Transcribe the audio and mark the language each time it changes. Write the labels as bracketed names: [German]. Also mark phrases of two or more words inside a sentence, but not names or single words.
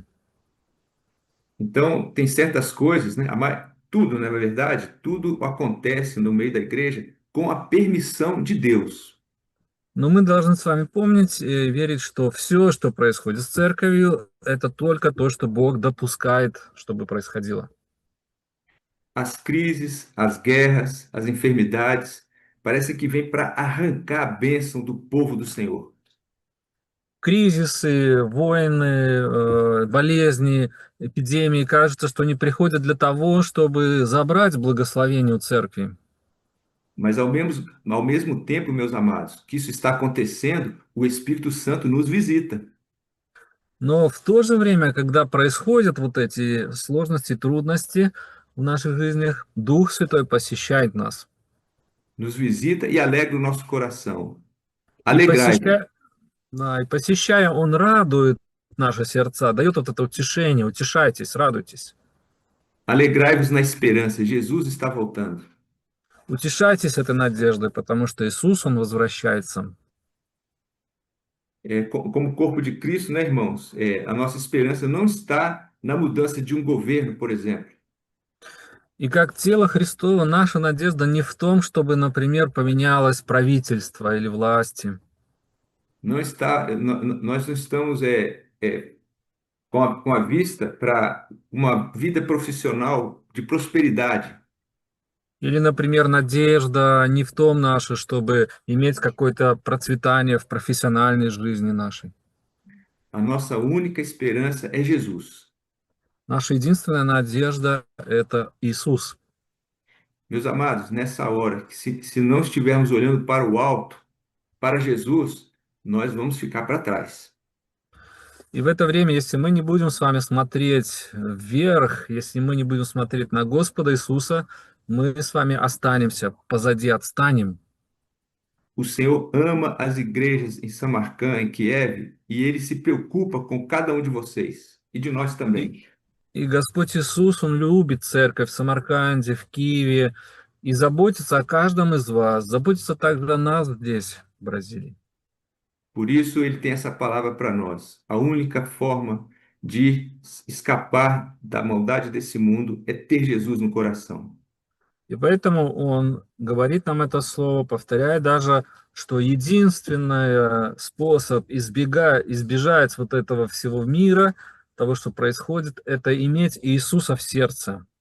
[Portuguese] Então, tem certas coisas, né, tudo, na verdade, tudo acontece no meio da igreja com a permissão de Deus. [Russian] Но мы должны с вами помнить и верить, что все, что происходит с церковью, это только то, что Бог допускает, чтобы происходило. [Portuguese] As crises, as guerras, as enfermidades, parece que vem para arrancar a bênção do povo do Senhor. [Russian] Кризисы, войны, болезни, эпидемии, кажется, что они приходят для того, чтобы забрать благословение у церкви. [Portuguese] Mas ao mesmo tempo, meus amados, que isso está acontecendo, o Espírito Santo nos visita. [Russian] Но в то же время, когда происходят вот эти сложности, трудности в наших жизнях, Дух Святой посещает нас. [Portuguese] Nos visita e alegra o nosso coração. [Russian] И [Portuguese] Alegrai-vos, [Russian] да, и посещая, Он радует наши сердца, дает вот это утешение, утешайтесь, радуйтесь. [Portuguese] alegrai-vos na esperança. Jesus está voltando. [Russian] Утешайтесь этой надеждой, потому что Иисус, Он возвращается. [Portuguese] Como corpo de Cristo, né, irmãos? A nossa esperança não está na mudança de um governo, por exemplo. [Russian] И как тело Христово, наша надежда не в том, чтобы, например, поменялось правительство или власти. [Portuguese] Não está, nós não estamos com a vista para uma vida profissional de prosperidade. [Russian] Или, например, надежда не в том наша, чтобы иметь какое-то процветание в профессиональной жизни нашей. [Portuguese] A nossa única esperança é Jesus. [Russian] Наша единственная надежда– это Иисус. [Portuguese] Meus amados, nessa hora, se não estivermos olhando para o alto, para Jesus, nós vamos ficar para trás. [Russian] И в это время, если мы не будем с вами смотреть вверх, если мы не будем смотреть на Господа Иисуса, мы с вами останемся позади, отстанем. [Portuguese] O Senhor ama as igrejas em Samarcã, em Kiev, e ele se preocupa com cada um de vocês e de nós [Russian] И, [Portuguese] também. [Russian] и Господь Иисус, Он любит церковь в Самарканде, в Киеве, и заботится о каждом из вас, заботится также о нас здесь, в Бразилии. [Portuguese] Por isso, ele tem essa palavra para nós. A única forma de escapar da maldade desse mundo é ter Jesus no coração. [Russian] И поэтому Он говорит нам это слово, повторяя даже, что единственный способ избежать вот этого всего мира, того, что происходит, это иметь Иисуса в сердце.